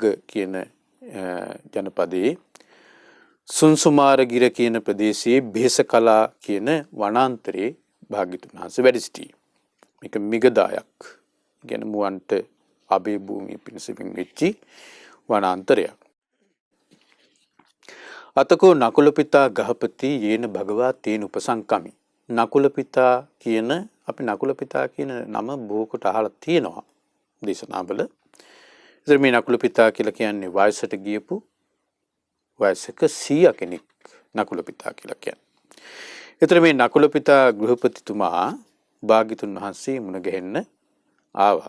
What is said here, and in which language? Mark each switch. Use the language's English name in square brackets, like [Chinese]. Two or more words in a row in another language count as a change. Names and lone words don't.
[Sinhala] භග්ග කියන ජනපදයේ සුන්සුමාරගිර කියන ප්‍රදේශයේ බේසකලා කියන වනාන්තරයේ භාග්‍යතුන් වහන්සේ වැඩ සිටියේ. මේක මිගදායක්. කියන්නේ මුවන්ට අබේ භූමිය පිණිස වෙච්චි වනාන්තරයක්. [Pali] අතකෝ නකුල පිතා ගහපති යේන භගවා තේන උපසංකමි. [Sinhala] නකුල පිතා කියන අපි නකුල පිතා කියන නම බොහෝ කොට අහලා තියෙනවා දේශනාවල. ඉතින් මේ නකුල පිතා කියලා කියන්නේ වයසට ගියපු වයසක 100 කෙනෙක් නකුල පිතා කියලා කියන්නේ. ඒතර මේ නකුල පිතා ගෘහපතිතුමා භාග්‍යතුන් වහන්සේ මුණ ගැහෙන්න ආවා.